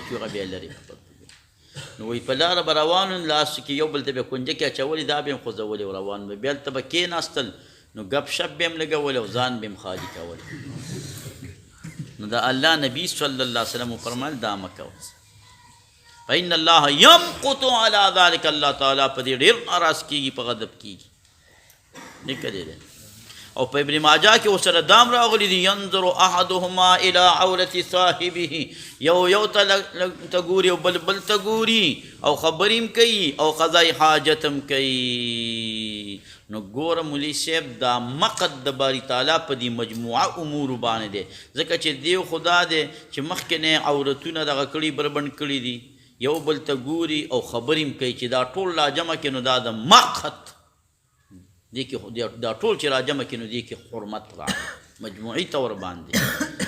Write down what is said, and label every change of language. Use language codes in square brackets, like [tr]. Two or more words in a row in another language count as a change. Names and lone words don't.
[ps] چې هغه بیا لرې پرتوګونه نو وایي په لاره به روان وم لاس کې یو بل ته به یې کونجه کې اچولې دا به یې خوځولې او روان به بیا هلته به کېناستل نو ګپ شپ به یې هم لګول او ځان به یې خالي کول نو د الله نبي [ar] صلی الله علیه وسلم [ps] وفرمایل دا مه کوه [ar] فإن الله يمقت على ذلك، [ps] الله تعالی په دې ډېر ناراض کېږي، په غضب کېږي. دې کړی دی. او په ابن ماجه کې ورسره دام راغلی دي [ar] ينظر احدهما الى عورة صاحبه، [ps] یو ته ګوري او بل ته ګوري، او خبرې هم کوي او قضای حاجت هم کوي. نو ګوره مولوي صاحب دا مقت د باري تعالی په دې مجموعه امورو باندې دی، ځکه چې دیو خدا دی چې مخکې نه عورتونه دغه کړي بربند کړي دي، یو بل ته ګوري او خبرې هم کوي، چې دا ټول لا جمع کړي نو دا د مقت دی کې، دا ټول چې را جمع کړي نو دی کې حرمت راغلی مجموعي طور باندې.